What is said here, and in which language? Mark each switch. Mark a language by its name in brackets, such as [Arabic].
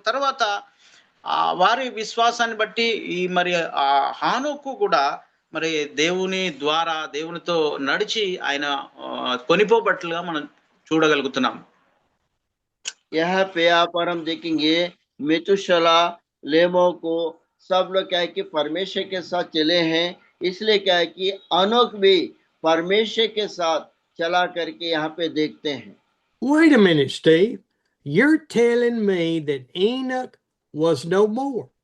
[Telugu] తర్వాత వారి విశ్వాసాన్ని బట్టి ఈ మరి హానోకు కూడా మరి దేవుని ద్వారా దేవునితో నడిచి ఆయన కొనిపోబట్లుగా మనం చూడగలుగుతున్నాం. [Hindi] यहाँ पे आप और हम देखेंगे मेतुशला लेमो को सब लोग क्या है कि परमेश्वर के साथ चले हैं, इसलिए क्या है कि अनोख भी परमेश्वर के साथ चला करके यहाँ पे देखते हैं। [English] Wait a minute, Steve. You're telling me that Enoch was no more.